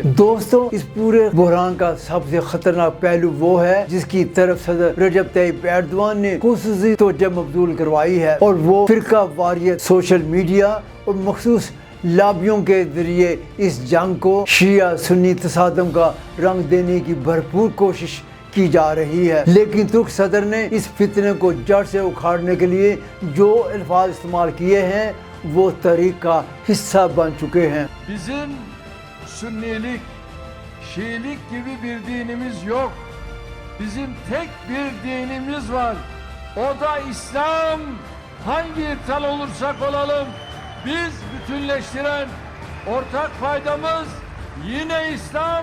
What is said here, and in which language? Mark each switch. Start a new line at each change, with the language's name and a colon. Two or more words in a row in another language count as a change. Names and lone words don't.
Urdu: دوستو، اس پورے بحران کا سب سے خطرناک پہلو وہ ہے جس کی طرف صدر رجب طیب اردوان نے خصوصی توجہ مبذول کروائی ہے اور وہ فرقہ واریت,
English: social media
Urdu: اور مخصوص لابیوں کے ذریعے اس جنگ کو شیعہ سنی تصادم کا رنگ دینے کی بھرپور کوشش کی جا رہی ہے. لیکن ترک صدر نے اس فتنے کو جڑ سے اکھاڑنے کے لیے جو الفاظ استعمال کیے ہیں وہ تحریک کا حصہ بن چکے ہیں.
Turkish: Bizim Sünnilik, Şiilik gibi bir dinimiz yok. Bizim tek bir dinimiz var. O da İslam. Hangi ırktan olursak olalım, biz bütünleştiren ortak faydamız yine İslam.